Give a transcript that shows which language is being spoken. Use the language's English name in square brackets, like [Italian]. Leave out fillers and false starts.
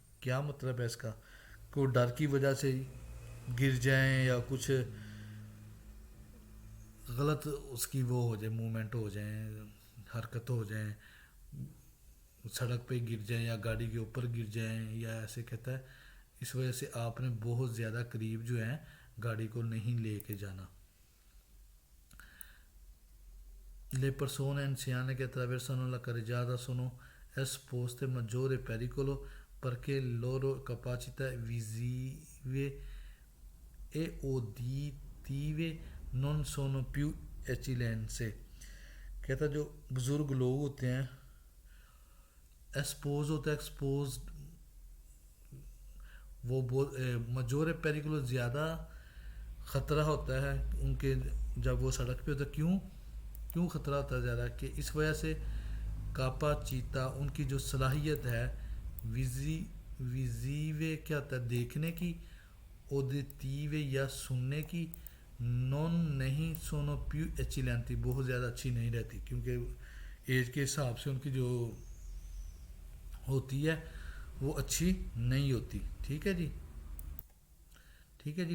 [Urdu] کیا مطلب ہے اس کا؟ کہ وہ ڈر کی وجہ سے گر جائیں یا کچھ غلط اس کی وہ ہو جائے موومنٹ ہو جائیں حرکت ہو جائیں سڑک پہ گر جائیں یا گاڑی کے اوپر گر جائیں یا ایسے کہتا ہے. اس وجہ سے آپ نے بہت زیادہ قریب جو ہے گاڑی کو نہیں لے کے جانا. [Italian] Le persone anziane che attraversano la carreggiata sono esposte maggiore pericolo perché le loro capacità visive e uditive non sono più eccellenti. [Urdu] کہتا جو بزرگ لوگ ہوتے ہیں ایکسپوز ہوتا ہے ایکسپوز وہ [Italian] مجور پیریکولو [Urdu] زیادہ خطرہ ہوتا ہے ان کے جب وہ سڑک پہ ہوتا ہے. کیوں خطرہ ہوتا ہے زیادہ؟ کہ اس وجہ سے [Italian] کاپا چیتا [Urdu] ان کی جو صلاحیت ہے [Italian] ویزیوے [Urdu] کیا ہوتا ہے دیکھنے کی [Italian] اودیتیوے [Urdu] یا سننے کی [Italian] نون [Urdu] نہیں [Italian] سونو پیو ایچیلینتی [Urdu] بہت زیادہ اچھی نہیں رہتی کیونکہ ایج کے حساب سے ان کی جو ہوتی ہے وہ اچھی نہیں ہوتی. ٹھیک ہے جی. ٹھیک ہے جی.